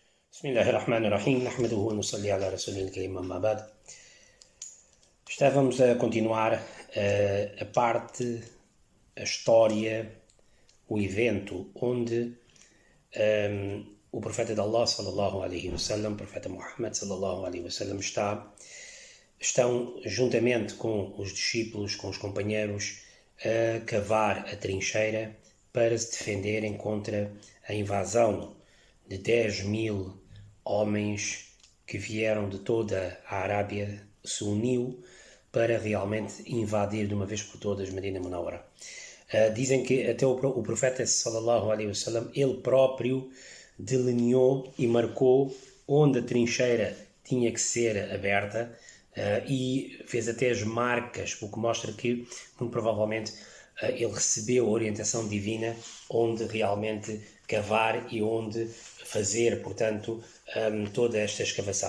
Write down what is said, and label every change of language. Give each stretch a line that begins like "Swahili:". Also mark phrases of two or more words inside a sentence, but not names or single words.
Arabic: بسم الله الرحمن الرحيم، نحمده ونصلي على رسوله الكريم، أما بعد.
Portuguese: Estávamos a continuar a parte, a história, o evento onde o profeta de Allah,
Arabic: صلى الله عليه وسلم,
Portuguese: o profeta Muhammad,
Arabic: صلى الله عليه وسلم,
Portuguese: estão juntamente com os discípulos, com os companheiros, a cavar a trincheira para se defenderem contra a invasão de 10.000 homens que vieram de toda a Arábia, se uniu para realmente invadir de uma vez por todas Medina Munawwara. Dizem que até o profeta
Arabic: صلى الله عليه وسلم,
Portuguese: ele próprio delineou e marcou onde a trincheira tinha que ser aberta e fez até as marcas, o que mostra que, muito provavelmente, ele recebeu a orientação divina onde realmente cavar e onde fazer, portanto, toda esta escavação.